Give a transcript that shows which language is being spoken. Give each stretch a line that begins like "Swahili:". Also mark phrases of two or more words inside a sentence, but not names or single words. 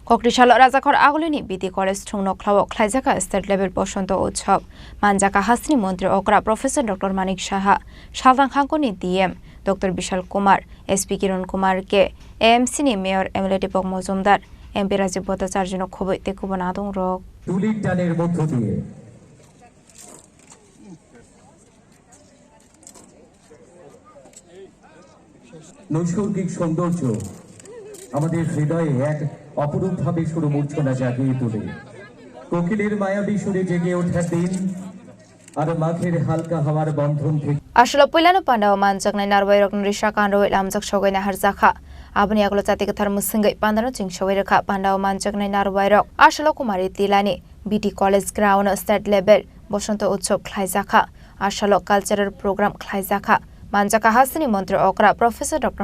Kok Borok: Koktisalo Rajakhor Aguli BT College Thwng Nokhlao Khlaijakha
English: State Level
Kok Borok: Basanta Utsaav Manjaka Hasni Mantri Okra Professor Dr. Manik Shaha Thwng Khangkoni DM Dr. Bishal Kumar SP Kiran Kumar K AMC ni Mayor Emily Pok Mozumdar MP Rajiv Bhattacharya Khoboi Tekubana Dong Rok
Bangla: তুলির টানের মধ্য দিয়ে নৈসর্গিক সৌন্দর্য আমাদের হৃদয়ে এক অপরূপভাবে সুরমূর্ছনা জাগিয়ে তোলে। কোকিলের মায়াবী সুরে জেগে ওঠার দিন আর মাঘের হালকা হাওয়ার বন্ধন থেকে
Kok Borok: Aslo Pulano Pandao Manjaknai Narwairok Risha Kando Lamjak Shogoi Harjakha Abni Aglo Tatikathar Musingai Pandano Ching Shoiraka Pandao Manjaknai Narwairok Aslo Kumari Tilani BT College Ground
English: State Level
Kok Borok: Basanta Utsaav Khlaijakha Aslo
English: Cultural Program
Kok Borok: Khlaijakha Manjaka Hasni Mantri Okra Professor Dr.